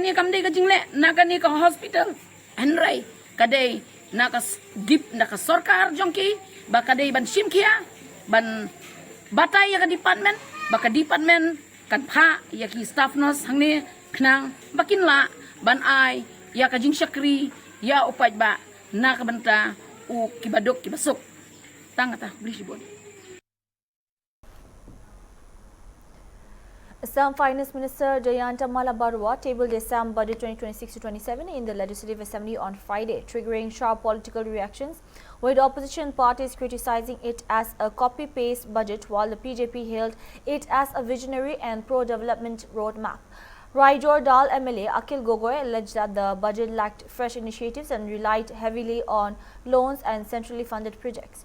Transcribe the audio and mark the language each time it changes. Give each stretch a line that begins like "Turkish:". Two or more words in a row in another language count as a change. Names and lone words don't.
Khasi: ni kamdai ka jingle na kan ka hospital henry kadai na ka dip na ka sarkar jongki ba kadai ban sim kia ban batay ya ka department kan pha ya ki staff nurse hang ni knang bakin la ban ai ya ka jing syakri ya upat ba na ka banta u kibadok kibasok tangata beli sibon.
English: Assam Finance Minister Jayanta Malla Barua tabled the Assam Budget 2026-27 in the Legislative Assembly on Friday, triggering sharp political reactions, with opposition parties criticizing it as a copy-paste budget while the BJP hailed it as a visionary and pro-development roadmap. Raijor Dal MLA Akhil Gogoi alleged that the budget lacked fresh initiatives and relied heavily on loans and centrally funded projects.